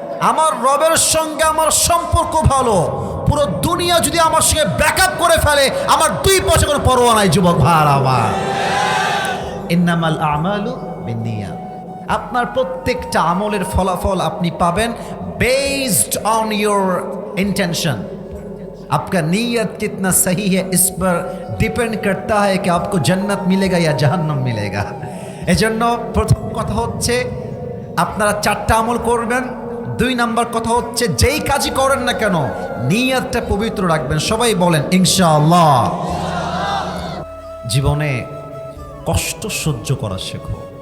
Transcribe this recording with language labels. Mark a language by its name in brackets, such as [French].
[Bangla] আমার রবের সঙ্গে আমার সম্পর্ক ভালো, পুরো দুনিয়া যদি আমার সঙ্গে ব্যাকআপ করে ফেলে, আমার 2 পয়সা কোনো পরোয়া নাই যুবক ভাইরা আমার। [Arabic] ইন্নামাল আমালু বিন্নিয়াত। [Bangla] আপনার প্রত্যেকটা আমলের ফলাফল আপনি পাবেন [English] Based on your intention. [Hindi] आपका नीयत कितना सही है इस पर डिपेंड करता है कि आपको जन्नत मिलेगा या जहन्नम मिलेगा। [Bangla] এজন্য প্রথম কথা হচ্ছে আপনারা 4টা আমল করবেন। 2 নম্বর কথা হচ্ছে যেই কাজই করেন না কেন নিয়তটা পবিত্র রাখবেন। সবাই বলেন ইনশাআল্লাহ। জীবনে কষ্ট সহ্য করা শেখো।